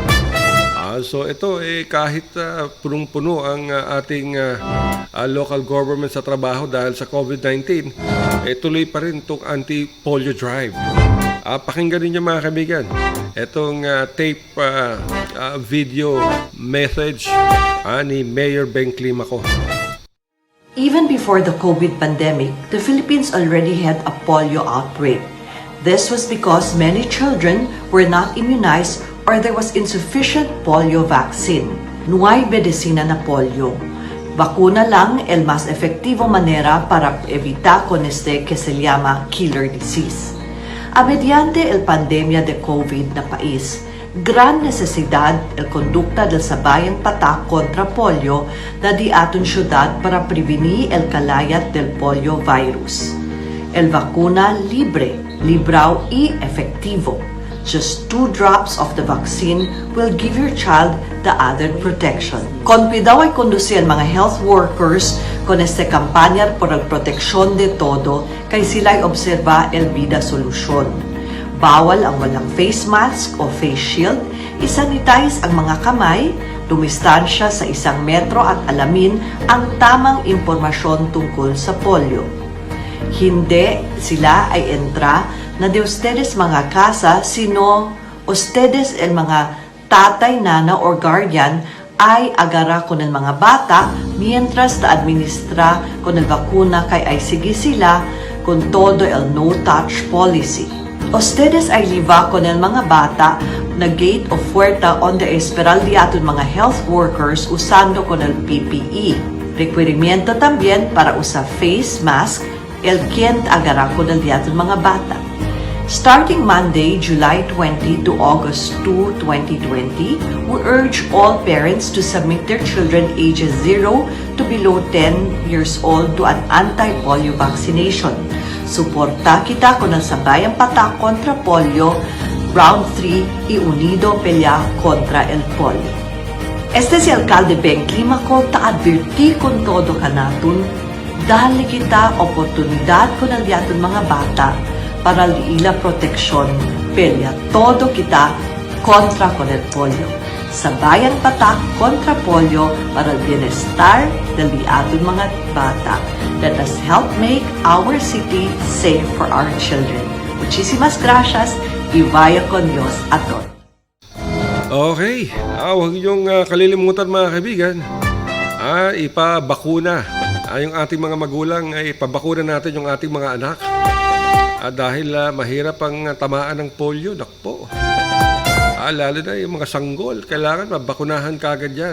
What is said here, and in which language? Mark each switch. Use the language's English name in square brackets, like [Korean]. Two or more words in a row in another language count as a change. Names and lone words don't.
[Filipino] So ito kahit punong-puno ang ating [English] local government [Filipino] sa trabaho dahil sa COVID-19, tuloy pa rin itong [English] anti-polio drive. [Filipino] Pakinggan ninyo mga kaibigan itong [English] tape video message [Filipino] ni Mayor Beng Climaco. [English] Even before the COVID pandemic, the Philippines already had a polio outbreak. This was because many children were not immunized or there was insufficient polio vaccine. [Chavacano] No hay medicina na polio. Vacuna lang el más efectivo manera para evitar con este que se llama killer disease. A mediante el pandemia de COVID na país, gran necesidad el conducta del [Filipino] sabayang patak [Chavacano] contra polio na di aton syudad para prevenir el kalayat del polio virus. El vacuna libre, libraw y efectivo. [English] Just 2 drops of the vaccine will give your child the added protection. [Chavacano] Convidaw ay conducir ang mga [English] health workers [Chavacano] con este kampanya por el proteksyon de todo kay sila'y obserba el vida solusyon. [Filipino] Bawal ang walang [English] face mask [Filipino] o [English] face shield, [Filipino] isanitize ang mga kamay, dumistansya sa 1 metro at alamin ang tamang impormasyon tungkol sa polio. [Chavacano] Hindi sila ay entra na de ustedes mga casa, sino ustedes el mga tatay, nana or guardian ay agara con el mga bata mientras na administra con el vacuna kay ay sige sila con todo el [English] no-touch policy. [Chavacano] Ustedes ay liva con el mga bata na gate o puerta onde esperal di aton mga [English] health workers [Chavacano] usando con el PPE. Requerimiento también para usar [English] face mask [Chavacano] el quien agara con el di aton mga bata. [English] Starting Monday, July 20 to August 2, 2020, we urge all parents to submit their children ages 0 to below 10 years old to an anti-polio vaccination. [Chavacano] Suporta kita con ang [Filipino] sabayang patak [Chavacano] kontra polio, round 3 y unido pelea contra el polio. Este si Alcalde Beng Climaco ta-adverti con todo kanatun, dahil kita oportunidad con ang diaton mga bata para liila proteksyon, pelea todo kita kontra con el polio. [Filipino] Sabayan patak [Chavacano] kontra polio para el bienestar del aton mga bata. [English] Let us help make our city safe for our children. [Spanish] Muchísimas gracias y vaya con Dios a todos. [Filipino] Okay, huwag niyong kalilimutan mga kaibigan, ipabakuna. Yung ating mga magulang ay ipabakuna natin yung ating mga anak. Dahil mahirap ang tamaan ng polio, nakpo. Lalo na yung mga sanggol, kailangan mabakunahan kagad yan.